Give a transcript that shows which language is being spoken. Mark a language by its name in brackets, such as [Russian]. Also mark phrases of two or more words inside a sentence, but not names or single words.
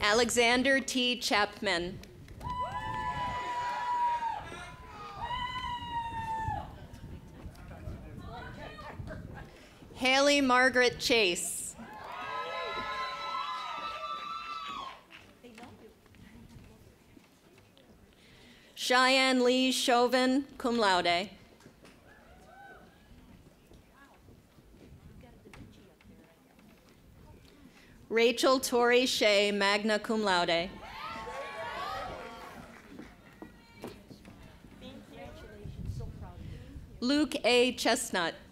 [English] Alexander T. Chapman. Haley Margaret Chase. Cheyenne Lee Chauvin, [Latin] cum laude. Rachel Torrey Shea, magna cum laude. [English] Luke A. Chestnut.